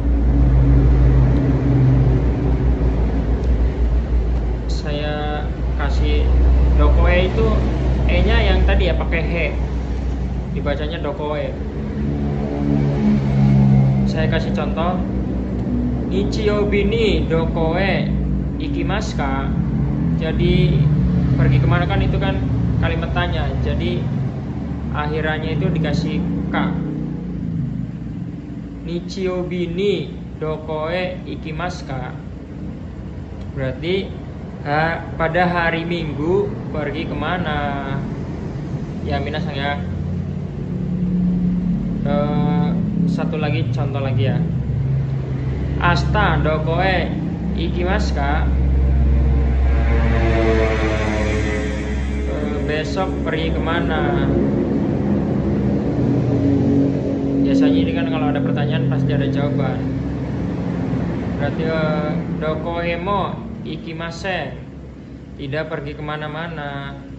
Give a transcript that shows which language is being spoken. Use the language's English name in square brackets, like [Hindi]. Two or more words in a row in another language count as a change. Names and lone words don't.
[Indonesian] Saya kasih doko itu nya yang tadi ya pakai he, dibacanya doko. Saya kasih contoh. [Japanese] 日曜日にどこ行きますか. [Indonesian] Jadi pergi kemana kan, itu kan kalimat tanya, jadi akhirannya itu dikasih ka. [Japanese] 日曜日にどこ行きますか, [Indonesian] berarti pada hari Minggu pergi kemana ya, minasan ya. Satu lagi, contoh lagi ya. [Japanese] 明日どこ行きますか, [Indonesian] besok pergi kemana. Biasanya ini kan kalau ada pertanyaan pasti ada jawaban. Berarti [Japanese] どこへも行きません, [Indonesian] tidak pergi kemana-mana.